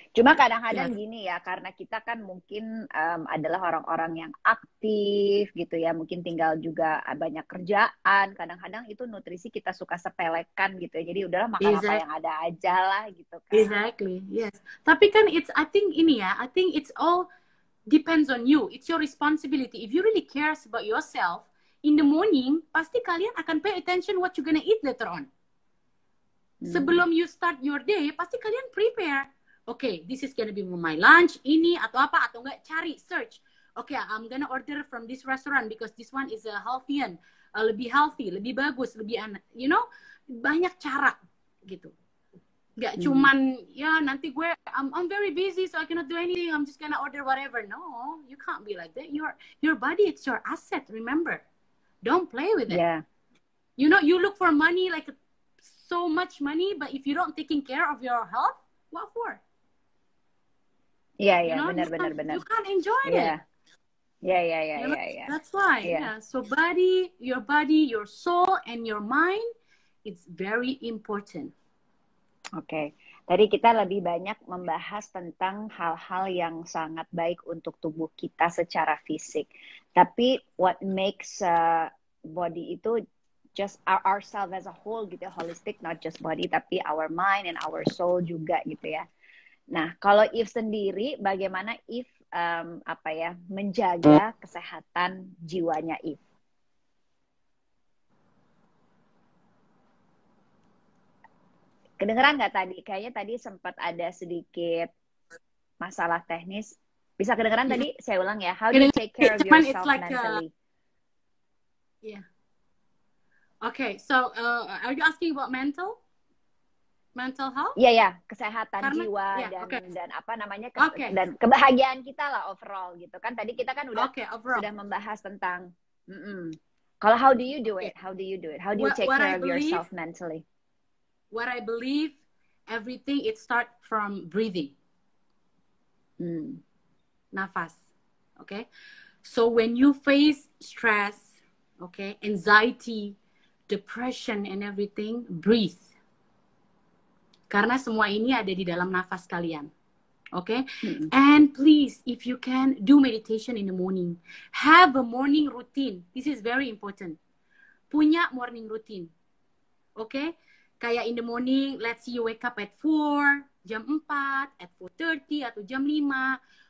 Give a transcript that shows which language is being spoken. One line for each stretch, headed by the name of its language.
Indonesian: Cuma kadang-kadang gini ya, karena kita kan mungkin adalah orang-orang yang aktif gitu ya, mungkin tinggal juga banyak kerjaan, kadang-kadang itu nutrisi kita suka sepelekan gitu ya, jadi udahlah makan apa yang ada aja lah gitu kan.
English: Exactly, yes.
Indonesian: Tapi kan
English: I think it's all depends on you, it's your responsibility. If you really cares about yourself, in the morning,
Indonesian: pasti kalian akan
English: pay attention what you're gonna eat later on. Sebelum you start your day,
Indonesian: pasti kalian
English: prepare. This is gonna be my lunch,
Indonesian: ini atau apa, atau enggak cari,
English: search. I'm gonna order from this restaurant because this one is healthier,
Indonesian: lebih healthy, lebih bagus, lebih
English: you know,
Indonesian: banyak cara gitu. Gak cuman ya nanti gue
English: I'm very busy so I cannot do anything, I'm just gonna order whatever. No, you can't be like that. Your body, it's your asset, remember. Don't play with it. You know, you look for money like so much money, but if you don't taking care of your health, what for?
Indonesian: Iya, benar.
English: You can't enjoy it. Yeah. That's why. So your body, your soul, and your mind, it's very important.
Indonesian: Tadi kita lebih banyak membahas tentang hal-hal yang sangat baik untuk tubuh kita secara fisik.
English: Tapi what makes body itu just ourselves as a whole gitu, holistic, not just body, tapi our mind and our soul juga gitu ya.
Indonesian: Nah, kalau Eve sendiri, bagaimana Eve menjaga kesehatan jiwanya Eve? Kedengeran nggak tadi? Kayaknya tadi sempat ada sedikit masalah teknis. Bisa kedengeran tadi? Saya ulang ya.
English: How do you take care of yourself mentally? So are you asking about mental health?
Indonesian: Iya, kesehatan jiwa dan apa namanya dan kebahagiaan kita lah overall gitu kan. Tadi kita kan udah sudah membahas tentang kalau
English: how do you do it? How do you take care of yourself mentally? What I believe, everything it start from breathing. Nafas. So when you face stress, anxiety, depression and everything, breathe.
Indonesian: Karena semua ini ada di dalam nafas kalian.
English: And please, if you can, do meditation in the morning. Have a morning routine. This is very important.
Indonesian: Punya morning routine.
English: Kayak in the morning, let's say you wake up at 4, jam 4, at 4:30 atau jam 5.